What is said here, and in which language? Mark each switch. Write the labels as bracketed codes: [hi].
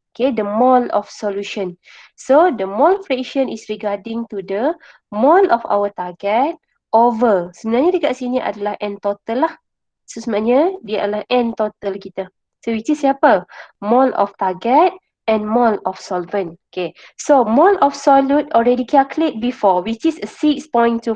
[en] Okay, the mole of solution. So the mole fraction is regarding to the mole of our target over. [ms] Sebenarnya dekat sini adalah N total lah. So sebenarnya dia adalah N total kita. [en] So which is siapa? Mole of target and mole of solvent. Okay. So mole of solute already calculate before, which is 6.25.